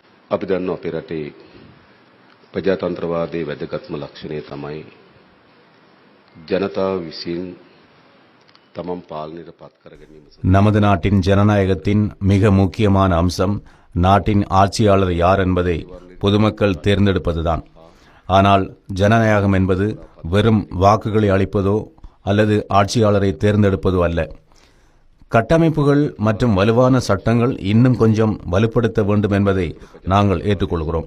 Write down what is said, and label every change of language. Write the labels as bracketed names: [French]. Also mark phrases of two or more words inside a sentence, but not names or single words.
[Sinhala] අපි දන්නවා අපේ රටේ ප්‍රජාතන්ත්‍රවාදයේ වැදගත්ම ලක්ෂණය තමයි ජනතාව විසින් තමන් පාලනයට පත් කර ගැනීම. [Tamil] நமது நாட்டின் ஜனநாயகத்தின் மிக முக்கியமான அம்சம் நாட்டின் ஆட்சியாளர் யார் என்பதை பொதுமக்கள் தேர்ந்தெடுப்பதுதான். ஆனால் ஜனநாயகம் என்பது வெறும் வாக்குகளை அளிப்பதோ அல்லது ஆட்சியாளரை தேர்ந்தெடுப்பதோ அல்ல. கட்டமைப்புகள் மற்றும் வலுவான சட்டங்கள் இன்னும் கொஞ்சம் வலுப்படுத்த வேண்டும் என்பதை நாங்கள் ஏற்றுக்கொள்கிறோம்.